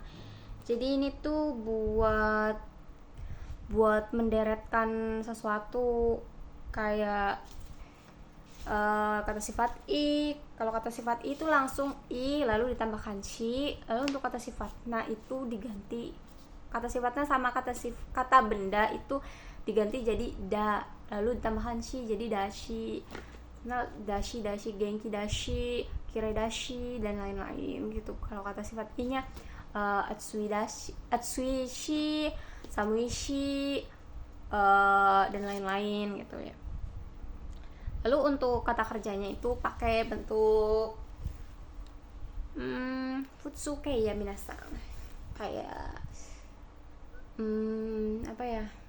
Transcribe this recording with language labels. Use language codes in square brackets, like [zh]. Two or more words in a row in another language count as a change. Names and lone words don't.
[id] Jadi ini tuh buat menderetkan sesuatu kayak kata sifat i. Kalau kata sifat i itu langsung i lalu ditambahkan shi, lalu untuk kata sifat na itu diganti, kata sifatnya sama kata benda itu diganti jadi da, lalu ditambahkan shi jadi dashi. Nah, [ja] だし、元気だし、きれだし, [id] dan lain-lain gitu. Kalau kata sifat i nya [ja] 暑いし、寒いし, [id] dan lain-lain gitu ya. Lalu untuk kata kerjanya itu pakai bentuk futsuke ya minasang. Kayak apa ya?